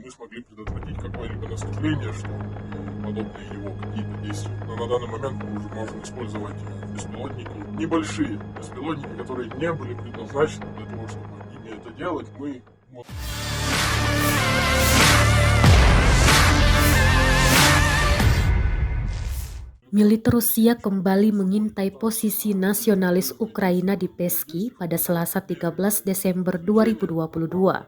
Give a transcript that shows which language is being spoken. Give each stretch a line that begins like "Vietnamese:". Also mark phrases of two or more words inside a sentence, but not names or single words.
Russian: мы смогли предотвратить какое-либо наступление, что подобные его какие-то действия. Но на данный момент мы уже можем использовать беспилотники, небольшие беспилотники, которые не были предназначены для того, чтобы ими это делать. Мы
Indonesian: Militer Rusia kembali mengintai posisi nasionalis Ukraina di Peski pada Selasa 13 Desember 2022.